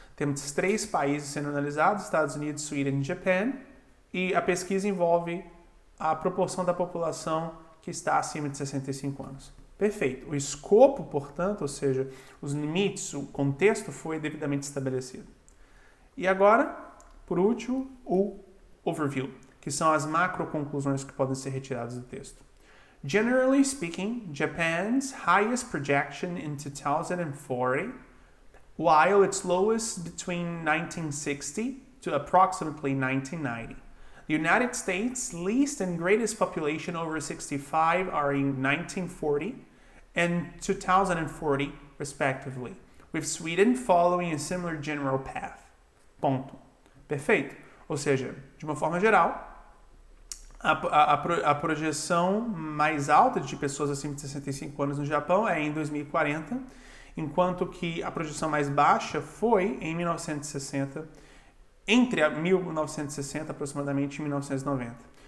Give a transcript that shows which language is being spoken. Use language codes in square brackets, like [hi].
[pt] Temos 3 países sendo analisados, Estados Unidos, Sweden e Japão, e a pesquisa envolve a proporção da população que está acima de 65 anos. Perfeito. O escopo, portanto, ou seja, os limites, o contexto foi devidamente estabelecido. E agora, por último, o overview, que são as macro conclusões que podem ser retiradas do texto. [en] Generally speaking, Japan's highest projection in 2040, while its lowest between 1960 to approximately 1990. The United States' least and greatest population over 65 are in 1940 and 2040, respectively, with Sweden following a similar general path. [pt] Ponto. Perfeito. Ou seja, de uma forma geral, a projeção mais alta de pessoas acima de 65 anos no Japão é em 2040, enquanto que a projeção mais baixa foi em 1960, entre 1960 aproximadamente e 1990.